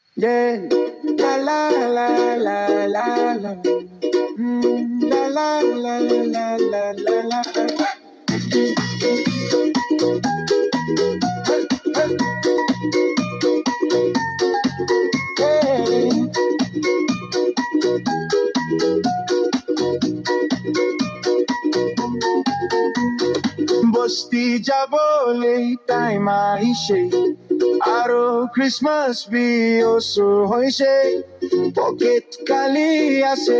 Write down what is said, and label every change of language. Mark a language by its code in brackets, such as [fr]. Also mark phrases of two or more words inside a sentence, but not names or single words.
[en] Yeah. La la la la la la. La la la la la la la. Hey. [as] বস্তি যাবলে টাইম আহিছে আৰু ক্ৰিছমাছ বিঅচুৰ হৈছে [en] pocket khali [as] আছে